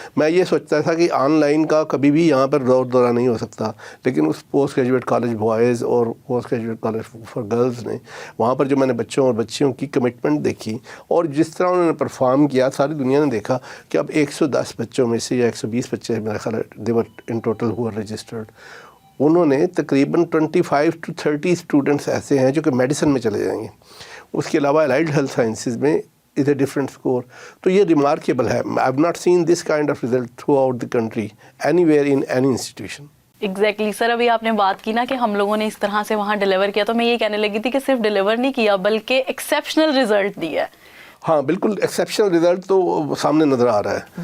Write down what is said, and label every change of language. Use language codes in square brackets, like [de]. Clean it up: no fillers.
[ur] میں یہ سوچتا تھا کہ آن لائن کا کبھی بھی یہاں پر دورہ نہیں ہو سکتا, لیکن اس پوسٹ گریجویٹ کالج بوائز اور post graduate college for girls نے وہاں پر جو میں نے بچوں اور بچیوں کی کمٹمنٹ دیکھی اور جس طرح انہوں نے پرفارم کیا, ساری دنیا نے دیکھا کہ اب 110 بچوں میں سے یا 120 بچے میرا خیال ہے [en] They were in total ہو registered. [ur] انہوں نے تقریباً 25 to 30 اسٹوڈنٹس ایسے ہیں جو کہ میڈیسن میں چلے جائیں گے. اس کے علاوہ الائڈ ہیلتھ سائنسز میں [en] is a different score. [ur] تو یہ ریمارکیبل ہے. [en] I have not seen this kind of result throughout the country anywhere in any institution. [ur] Exactly سر, ابھی آپ نے بات کی نا کہ ہم لوگوں نے اس طرح سے وہاں ڈیلیور کیا, تو میں یہ کہنے لگی تھی کہ صرف ڈیلیور نہیں کیا بلکہ ایکسیپشنل ریزلٹ دیا ہے. ہاں بالکل, ایکسیپشنل رزلٹ تو سامنے نظر آ رہا ہے.